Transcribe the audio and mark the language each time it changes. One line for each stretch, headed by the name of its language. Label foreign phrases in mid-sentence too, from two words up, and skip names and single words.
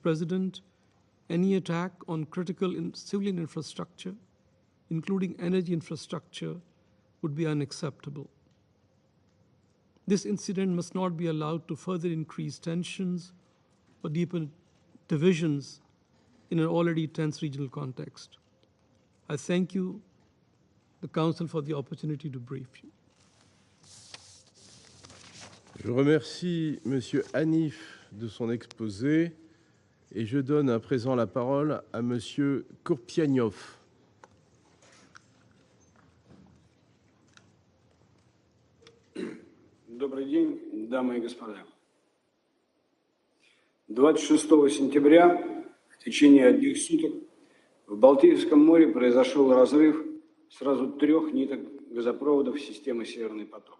English: President, any attack on critical civilian infrastructure, including energy infrastructure, would be unacceptable. This incident must not be allowed to further increase tensions or deepen divisions in an already tense regional context. I thank you, the Council, for the opportunity to brief you.
French: Je remercie M. Hanif de son exposé et je donne à présent la parole à M. Kurpianov.
Russian: Добрый день, дамы и господа. 26 сентября в течение одних суток в Балтийском море произошел разрыв сразу 3 ниток газопроводов системы «Северный поток».